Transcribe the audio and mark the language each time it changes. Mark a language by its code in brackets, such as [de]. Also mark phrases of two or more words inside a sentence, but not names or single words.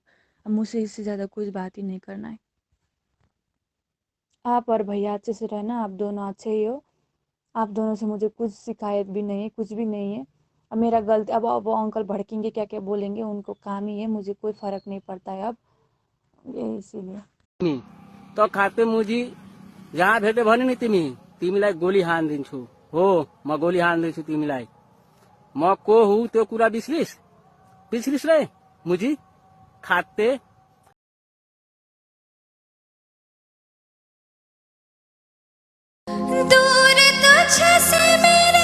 [hi] अब मुझसे इससे ज़्यादा कुछ बात ही नहीं करना है। आप और भैया अच्छे से रहना, आप दोनों अच्छे ही हो। आप दोनों से मुझे कुछ शिकायत भी नहीं है, कुछ भी नहीं है। अब मेरा गलती, अब वो अंकल भड़केंगे, क्या क्या बोलेंगे, उनको काम ही है, मुझे कोई फ़र्क नहीं पड़ता है अब, ये इसीलिए। [ne] तो खाते मुझी जहाँ भेटे भने नि तिमीलाई गोली हानिदिन्छु हो, म गोली हानिदिन्छु तिमीलाई। म को हुँ त्यो कुरा बिस्रिस रे मुजी खाते। [hi] दूर तुझसे